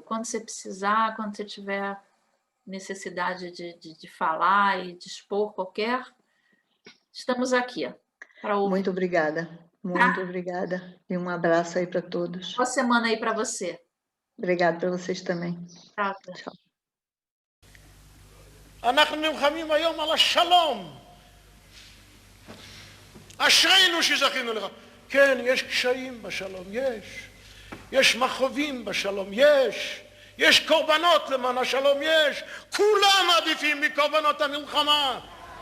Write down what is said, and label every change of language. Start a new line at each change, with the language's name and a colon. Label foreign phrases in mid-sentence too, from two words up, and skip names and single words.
Portuguese: Quando você precisar, quando você tiver necessidade de falar e de expor qualquer, estamos aqui para ouvir. Muito obrigada. Muito obrigada. E um abraço aí para todos. Boa semana aí para você. Obrigada para vocês também. Tchau. Tchau.
Hebrew: אנחנו נלחמים היום על השלום. אשרינו שזכינו לך. כן, יש קשיים בשלום, יש מכאובים בשלום, יש קורבנות למען השלום, כולם עדיפים מקורבנות המלחמה.